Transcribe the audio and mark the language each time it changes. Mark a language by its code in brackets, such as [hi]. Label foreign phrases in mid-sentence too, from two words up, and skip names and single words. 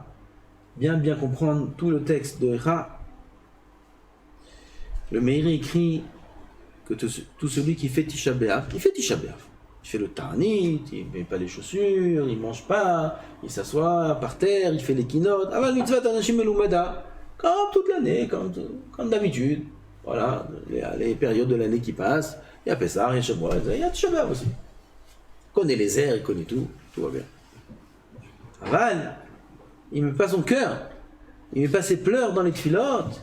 [fr] Bien comprendre tout le texte de Echa. Le Meiri écrit que tout celui qui fait Tisha B'Av, il fait Tisha B'Av. Il fait le Ta'anit, il ne met pas les chaussures, il ne mange pas, il s'assoit par terre, il fait les keynotes. [he] אבל מצוה אנשים מלומדה, [fr] comme toute l'année, comme d'habitude. Voilà, les périodes de l'année qui passent. Il y a Pessah, il y a Shavuot, il y a Tisha B'Av aussi. Il connaît les airs, il connaît tout va bien. Aval, il ne met pas son cœur, il ne met pas ses pleurs dans les tfilotes.